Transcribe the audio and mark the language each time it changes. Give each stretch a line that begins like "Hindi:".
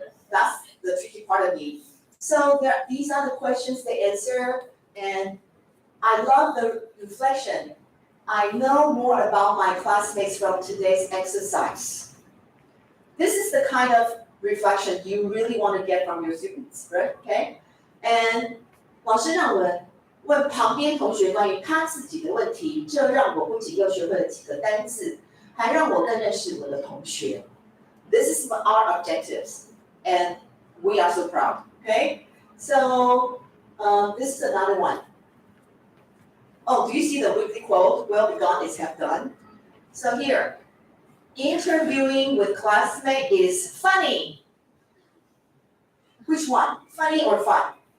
English: That's the tricky part of me. So these are the questions they answer, and I love the reflection. I know more about my classmates from today's exercise. This is the kind of reflection you really want to get from your students, right? Okay?
Chinese: And 老师让我问旁边同学关于他自己的问题，这让我不仅又学会了几个单字，还让我更认识我的同学。
English: This is our objectives, and we are so proud. Okay, so this is another one. Oh, do you see the weekly quote? Well begun is half done. So here, interviewing with classmate is funny. Which one? Funny or fun?